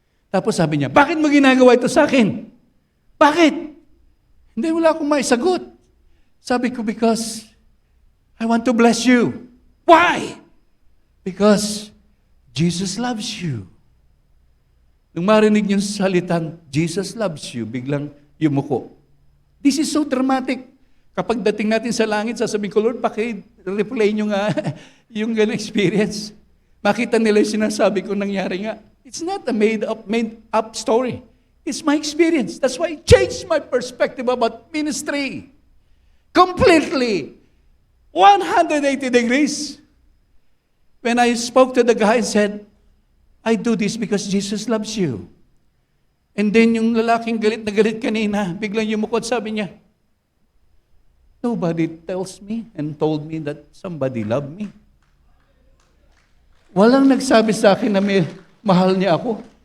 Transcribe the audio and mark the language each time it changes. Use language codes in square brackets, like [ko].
[tl] Tapos sabi niya, bakit mo ginagawa ito sa akin? Bakit? Hindi, wala akong maisagot. [en] Sabi ko, because I want to bless you. Why? Because Jesus loves you. [tl] Nung marinig yung salitang, [en] Jesus loves you, [tl] biglang yumuko. [en] This is so dramatic. [tl] Kapag dating natin sa langit, sasabihin ko, Lord, paki-replay nyo nga yung ganang experience. Makita nila yung sinasabi ko nangyari nga. [en] It's not a made-up story. It's my experience. That's why it changed my perspective about ministry. Completely. 180 degrees. When I spoke to the guy and said, I do this because Jesus loves you. [tl] And then yung lalaking galit na galit kanina, biglang yumukot, sabi niya, [en] nobody tells me and told me that somebody loved me. [tl] Walang nagsabi sa akin na may mahal niya ako.